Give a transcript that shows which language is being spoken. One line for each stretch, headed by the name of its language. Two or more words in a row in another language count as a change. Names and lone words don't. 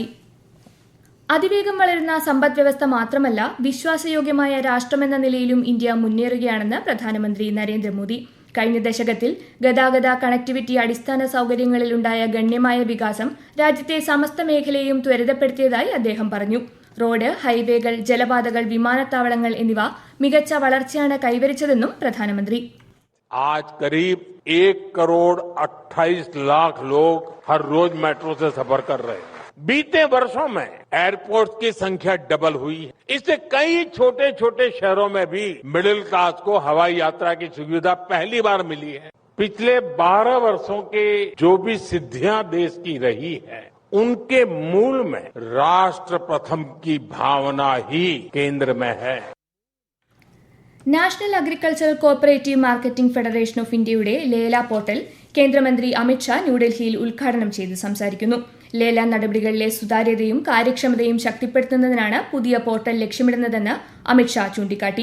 Malayalam: അതിവേഗം വളരുന്ന സമ്പദ് വ്യവസ്ഥ മാത്രമല്ല, വിശ്വാസയോഗ്യമായ രാഷ്ട്രമെന്ന നിലയിലും ഇന്ത്യ മുന്നേറുകയാണെന്ന് പ്രധാനമന്ത്രി നരേന്ദ്രമോദി. കഴിഞ്ഞ ദശകത്തിൽ ഗതാഗത കണക്ടിവിറ്റി അടിസ്ഥാന സൌകര്യങ്ങളിലുണ്ടായ ഗണ്യമായ വികാസം രാജ്യത്തെ സമസ്ത മേഖലയെയും ത്വരിതപ്പെടുത്തിയതായി അദ്ദേഹം പറഞ്ഞു. റോഡ്, ഹൈവേകൾ, ജലപാതകൾ, വിമാനത്താവളങ്ങൾ എന്നിവ മികച്ച വളർച്ചയാണ് കൈവരിച്ചതെന്നും പ്രധാനമന്ത്രി.
Hindi: आज करीब 1.28 करोड़ लोग हर रोज मेट्रो से सफर कर रहे हैं. बीते वर्षों में एयरपोर्ट की संख्या डबल हुई है. इससे कई छोटे छोटे शहरों में भी
English: middle class
Hindi: को हवाई यात्रा की सुविधा पहली बार मिली है. पिछले 12 वर्षों के जो भी सिद्धियां देश की रही है, उनके मूल में राष्ट्र प्रथम की भावना ही केंद्र में है.
Malayalam: നാഷണൽ അഗ്രികൾച്ചറൽ കോഓപ്പറേറ്റീവ് മാർക്കറ്റിംഗ് ഫെഡറേഷൻ ഓഫ് ഇന്ത്യയുടെ ലേല പോർട്ടൽ കേന്ദ്രമന്ത്രി അമിത്ഷാ ന്യൂഡൽഹിയിൽ ഉദ്ഘാടനം ചെയ്ത് സംസാരിക്കുന്നു. ലേല നടപടികളിലെ സുതാര്യതയും കാര്യക്ഷമതയും ശക്തിപ്പെടുത്തുന്നതിനാണ് പുതിയ പോർട്ടൽ ലക്ഷ്യമിടുന്നതെന്ന് അമിത്ഷാ ചൂണ്ടിക്കാട്ടി.